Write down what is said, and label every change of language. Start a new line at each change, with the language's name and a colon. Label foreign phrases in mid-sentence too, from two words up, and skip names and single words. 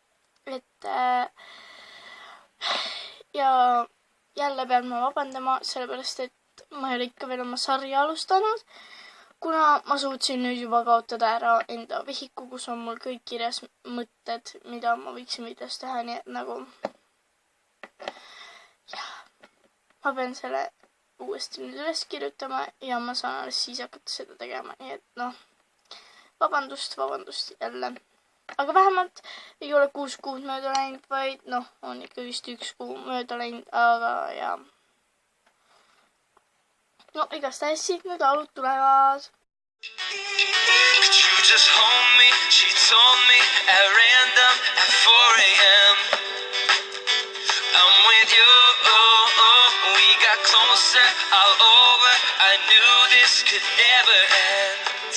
Estonian: Ja jälle pean ma vabandama, sellepärast et ma ei ole ikka veel oma sarja alustanud, kuna ma suutsin nüüd juba kaotada ära enda vihiku, kus on mul kõik kirjas mõtted, mida ma võiksin videos teha, nii et ma pean selle uuesti nüüd üles kirjutama ja ma saan alles siis hakata seda tegema, nii et vabandust jälle. Aga vähemalt ei ole 6 kuud mööda läinud, vaid on ikka vist 1 kuu mööda läinud, aga ja. Igastahes siit nüüd laulud tulevad.
English: You just hold me, she told me at random at 4 a.m. I'm with you, we got closer all over. I knew this could never end.